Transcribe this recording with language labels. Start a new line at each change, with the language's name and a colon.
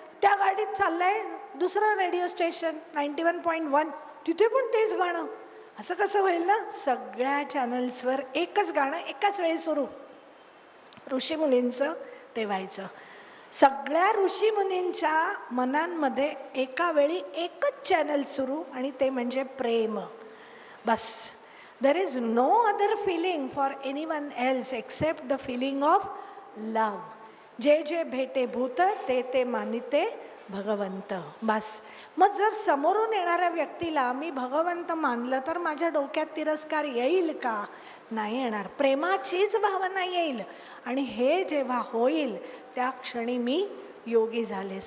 Marathi: त्या गाडीत चाललंय दुसरं रेडिओ स्टेशन 91.1, तिथे पण तेच गाणं. असं कसं होईल ना? सगळ्या चॅनल्सवर एकच गाणं एकाच वेळी सुरू. ऋषीमुनींचं ते व्हायचं. सगळ्या ऋषीमुनींच्या मनांमध्ये एका वेळी एकच चॅनल सुरू, आणि ते म्हणजे प्रेम. बस.
English: There is no other feeling for anyone else except the feeling of love.
Marathi: जे जे भेटे भूत ते ते मानिते भगवंत. बस. मग जर समोरून येणाऱ्या व्यक्तीला मी भगवंत मानलं तर माझ्या डोक्यात तिरस्कार येईल का? नाही येणार. प्रेमाचीच भावना येईल. आणि हे जेव्हा होईल त्या क्षणी मी योगी झाले.